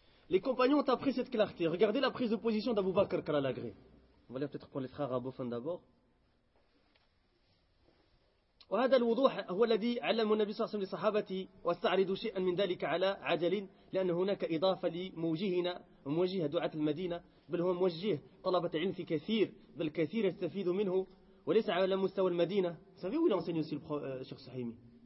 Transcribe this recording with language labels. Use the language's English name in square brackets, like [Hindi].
[French] Les compagnons ont appris cette clarté. Regardez la prise de position d'Abou Bakr Kralagré. On va lire peut-être pour les frères arabophones d'abord. [Arabic] وهذا الوضوح هو الذي علمه النبي صلى الله عليه وسلم لصحابته واستعرض شيئا من ذلك على عجل لأن هناك إضافة لموجهنا وموجه دعاة المدينة بل هو موجه طلبة علم في كثير بل كثير يستفيد منه وليس على مستوى المدينة. [French] Savez où il a enseigné aussi Cheikh Sahimi?